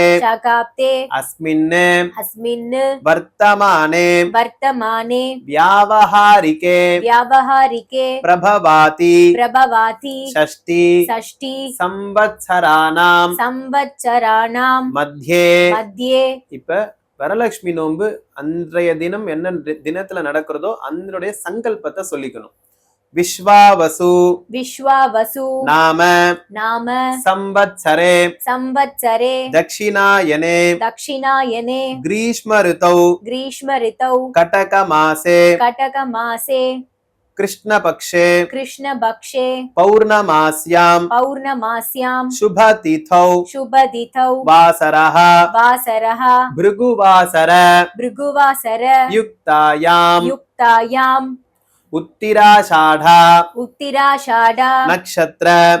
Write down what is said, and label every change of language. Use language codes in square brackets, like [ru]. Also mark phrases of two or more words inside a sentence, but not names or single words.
[sa] शकाब्दे अस्मिन् वर्तमाने वर्तमाने व्यावहारिके प्रभवाति षष्टि संवत्सराणां मध्ये [ta] இப்ப வரலட்சுமி நோன்பு அன்றைய தினம் என்ன தினத்துல நடக்கிறதோ அதனுடைய சங்கல்பத்தை சொல்லிக்கணும். [sa] विश्वावसु नाम संवत्सरे दक्षिणायने ग्रीष्म ऋतौ कटकमासे कृष्णपक्षे पौर्णमास्यां शुभतिथौ वासरः भृगुवासर युक्तायां उत्तिराषाढा नक्षत्र